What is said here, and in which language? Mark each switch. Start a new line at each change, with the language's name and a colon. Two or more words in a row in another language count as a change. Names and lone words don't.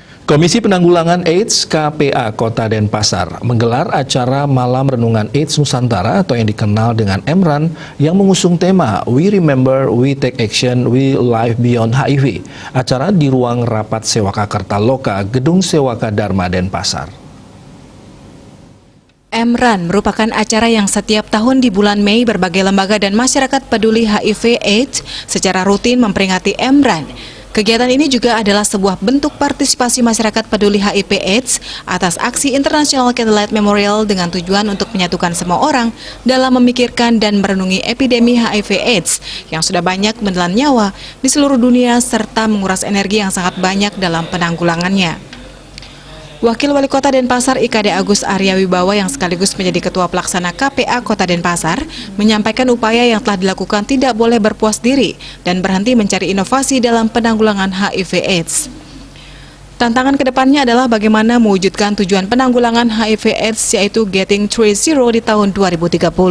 Indonesian: Komisi Penanggulangan AIDS KPA Kota Denpasar menggelar acara Malam Renungan AIDS Nusantara atau yang dikenal dengan MRAN yang mengusung tema We Remember, We Take Action, We Live Beyond HIV. Acara di ruang rapat Sewaka Kertaloka, Gedung Sewaka Dharma Denpasar. MRAN merupakan acara yang setiap tahun di bulan Mei berbagai lembaga dan masyarakat peduli HIV/AIDS secara rutin memperingati MRAN. Kegiatan ini juga adalah sebuah bentuk partisipasi masyarakat peduli HIV/AIDS atas aksi International Candlelight Memorial dengan tujuan untuk menyatukan semua orang dalam memikirkan dan merenungi epidemi HIV/AIDS yang sudah banyak menelan nyawa di seluruh dunia serta menguras energi yang sangat banyak dalam penanggulangannya. Wakil Wali Kota Denpasar IKD Agus Arya Wibawa yang sekaligus menjadi Ketua Pelaksana KPA Kota Denpasar menyampaikan upaya yang telah dilakukan tidak boleh berpuas diri dan berhenti mencari inovasi dalam penanggulangan HIV/AIDS. Tantangan kedepannya adalah bagaimana mewujudkan tujuan penanggulangan HIV/AIDS yaitu Getting 3.0 di tahun 2030.